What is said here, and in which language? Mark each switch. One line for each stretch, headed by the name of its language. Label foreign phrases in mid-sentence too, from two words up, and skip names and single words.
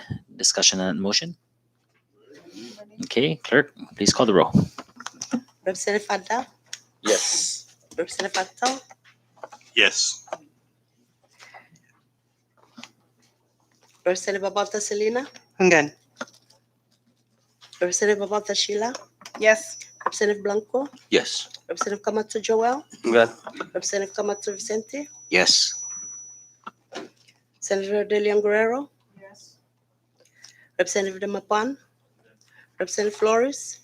English: Discussion on that motion. Okay, Clerk, please call the roll. Representative Adda, Yes. Representative Fattah, Yes. Representative Babalta Selena, I'm good. Representative Babalta Sheila, Yes. Representative Blanco, Yes. Representative Kamatu Joel, Good. Representative Kamatu Vicente, Yes. Senator De Leon Guerrero, Yes. Representative Demapan, Representative Flores,